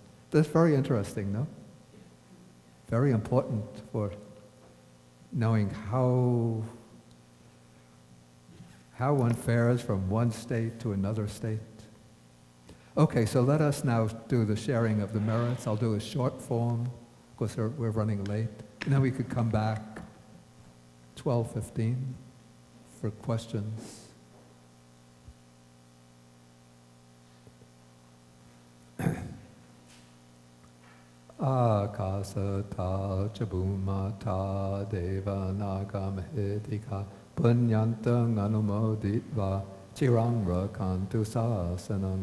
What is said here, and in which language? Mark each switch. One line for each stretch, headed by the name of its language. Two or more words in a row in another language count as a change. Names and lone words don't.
English: That's very interesting, no? Very important for knowing how one fares from one state to another state. Okay, so let us now do the sharing of the merits. I'll do a short form, because we're running late. And then we could come back 12:15 for questions.
Pali: Akasata chabumata deva nagamahedika punyantang anumoditva chirang rakantu sasanam.